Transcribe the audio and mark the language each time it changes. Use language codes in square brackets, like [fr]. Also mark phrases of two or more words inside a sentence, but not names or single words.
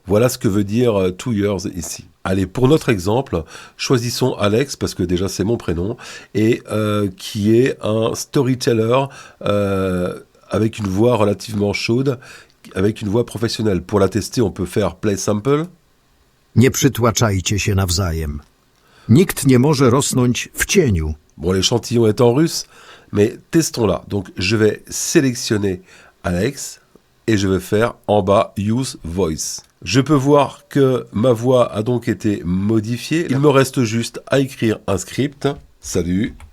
[fr] Voilà ce que veut dire 2 years ici. Allez, pour notre exemple, choisissons Alex, parce que déjà c'est mon prénom, et qui est un storyteller avec une voix relativement chaude, avec une voix professionnelle. Pour la tester, on peut faire [en] play sample. [pl] Nie przytłaczajcie się nawzajem. Nikt nie może rosnąć w cieniu. [fr] Bon, l'échantillon est en russe, mais testons-la. Donc, je vais sélectionner Alex et je vais faire en bas [en] Use Voice. [fr] Je peux voir que ma voix a donc été modifiée. Il me reste juste à écrire un script. Salut.